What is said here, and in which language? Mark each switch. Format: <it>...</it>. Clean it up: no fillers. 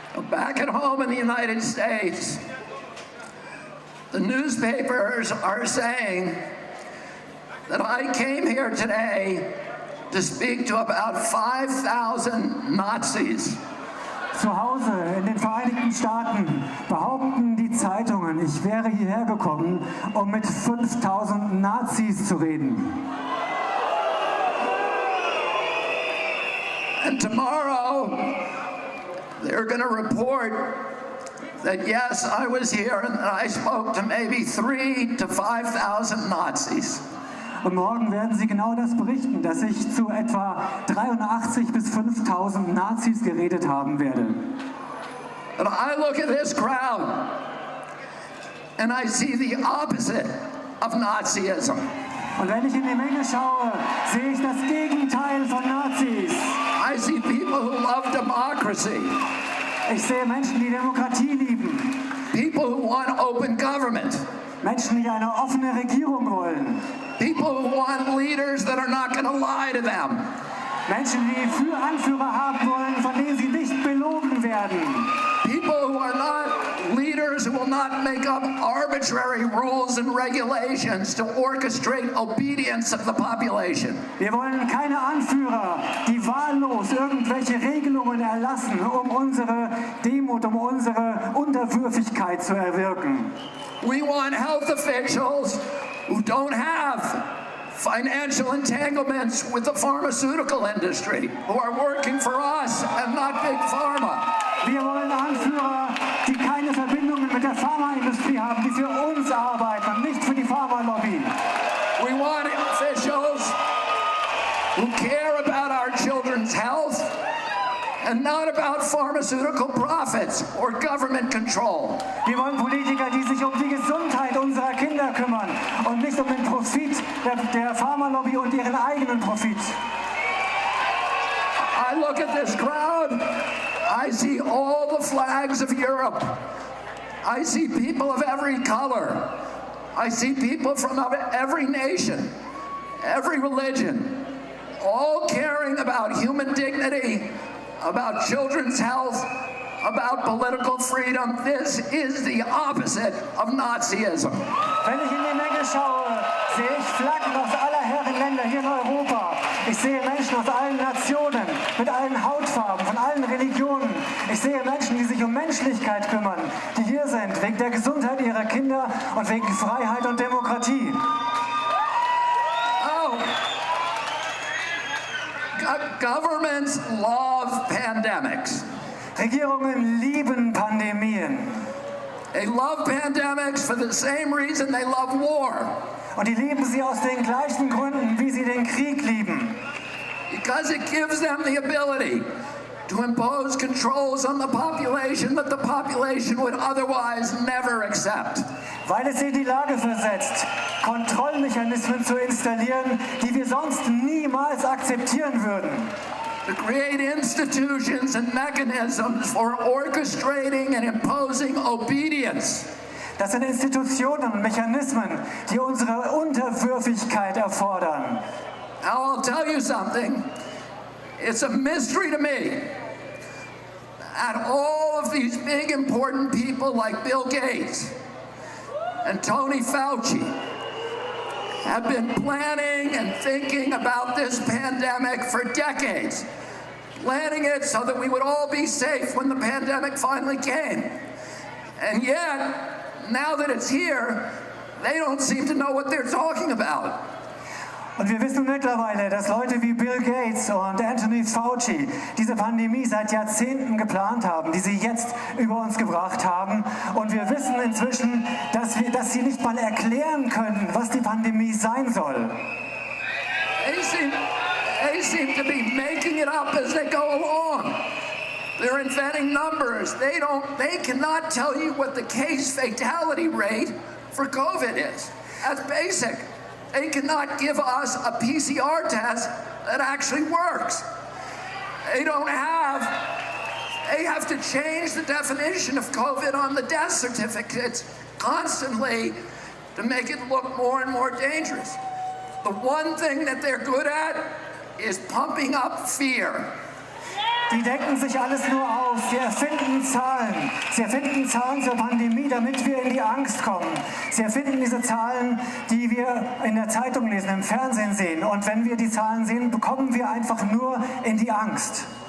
<en>Back at home in the United States, the newspapers are saying that I came here today to speak to about 5,000 Nazis.</en> <de>Zu Hause in den Vereinigten Staaten behaupten die Zeitungen, ich wäre hierher gekommen, um mit 5.000 Nazis zu reden.</de> <en>And tomorrow, they're going to report that, yes, I was here and that I spoke to maybe 3,000 to 5,000 Nazis.</en> <de>Und morgen werden sie genau das berichten, dass ich zu etwa 83 bis 5.000 Nazis geredet haben werde.</de> <en>But I look at this crowd and I see the opposite of Nazism.</en> <de>Und wenn ich in die Menge schaue, sehe ich das Gegenteil von Nazis.</de> <en>I see people who love democracy.</en> <de>Ich sehe Menschen, die Demokratie lieben.</de> <en>People who want open government.</en> <de>Menschen, die eine offene Regierung wollen.</de> <en>People who want leaders that are not going to lie to them.</en> <de>Menschen, die Anführer haben wollen, von denen sie nicht belogen werden.</de> <en>People who are not leaders who will not make up arbitrary rules and regulations to orchestrate obedience of the population.</en> <de>Wir wollen keine Anführer, die wahllos irgendwelche Regelungen erlassen, um unsere Demut, um unsere Unterwürfigkeit zu erwirken.</de> <en>We want health officials who don't have financial entanglements with the pharmaceutical industry, who are working for us and not Big Pharma.</en> <de>Wir wollen Anführer, die keine Verbindungen mit der Pharmaindustrie haben, die für uns arbeiten und nicht für die Pharmalobby.</de> <en>We want officials who care about our children's health and not about pharmaceutical profits or government control.</en> <de>Wir wollen Politiker, die sich um die Gesundheit unserer Kinder kümmern und nicht um den Profit der Pharmalobby und ihren eigenen Profit.</de> <en>I look at this crowd, I see all the flags of Europe. I see people of every color. I see people from every nation, every religion, all caring about human dignity, about children's health, about political freedom. This is the opposite of Nazism.</en> <de>Wenn ich in die Menge schaue, sehe ich Flaggen aus aller Herren Länder hier in Europa. Ich sehe Menschen aus allen Nationen, mit allen Hautfarben, von allen Religionen. Ich sehe Menschen, die sich um Menschlichkeit kümmern, die hier sind, wegen der Gesundheit ihrer Kinder und wegen Freiheit und Demokratie. Oh.</de> <en>Governments love pandemics.</en> <de>Regierungen lieben Pandemien.</de> <en>They love pandemics for the same reason they love war.</en> <de>Und die lieben sie aus den gleichen Gründen, wie sie den Krieg lieben.</de> <en>Because it gives them the ability to impose controls on the population that the population would otherwise never accept.</en> <de>Weil es sie in die Lage versetzt, Kontrollmechanismen zu installieren, die wir sonst niemals akzeptieren würden.</de> <en>To create institutions and mechanisms for orchestrating and imposing obedience.</en> <de>Das sind Institutionen und Mechanismen, die unsere Unterwürfigkeit erfordern.</de> <en>Now I'll tell you something. It's a mystery to me. And all of these big important people like Bill Gates and Tony Fauci have been planning and thinking about this pandemic for decades. Planning it so that we would all be safe when the pandemic finally came. And yet, now that it's here, they don't seem to know what they're talking about.</en> <de>Und wir wissen mittlerweile, dass Leute wie Bill Gates und Anthony Fauci diese Pandemie seit Jahrzehnten geplant haben, die sie jetzt über uns gebracht haben. Und wir wissen inzwischen, dass sie nicht mal erklären können, was die Pandemie sein soll.</de> <en>They seem to be making it up as they go along. They're inventing numbers. They cannot tell you what the case fatality rate for COVID is. That's basic. They cannot give us a PCR test that actually works. They have to change the definition of COVID on the death certificates constantly to make it look more and more dangerous. The one thing that they're good at is pumping up fear.</en> <de>Die denken sich alles nur aus. Sie erfinden Zahlen. Sie erfinden Zahlen zur Pandemie, damit wir in die Angst kommen. Sie erfinden diese Zahlen, die wir in der Zeitung lesen, im Fernsehen sehen. Und wenn wir die Zahlen sehen, bekommen wir einfach nur in die Angst.</de>